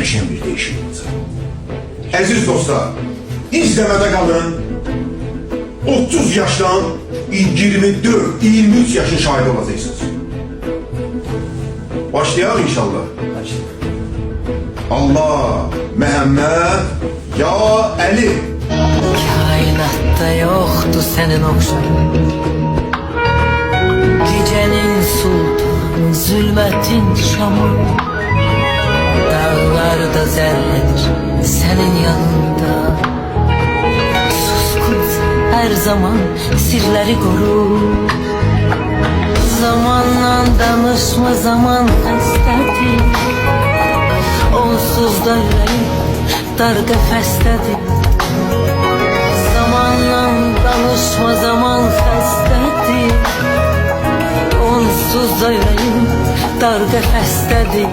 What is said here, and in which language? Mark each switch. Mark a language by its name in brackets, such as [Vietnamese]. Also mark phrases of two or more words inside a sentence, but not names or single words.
[Azerbaijani] Qəşəng bir değişim olacaq. Əziz dostlar, izləmədə qalın. 30 yaşdan 24-23 yaşın şahid olacaqsınız. Başlayalım inşallah. Başla. Allah, Məhəmməd, ya Əli. [Turkish] Kainatta yoktu senin okşarın, gecenin sultanı, zulmetin şamı. Dağlarda zerredir senin yanında. Suskunsun her zaman, sirleri koru. [Azerbaijani] Zamanla danışma, zaman xəstədir. Onsuz da ürəyim dar qəfəsdədir. Zamanla danışma, zaman xəstədir. Onsuz da ürəyim dar qəfəsdədir.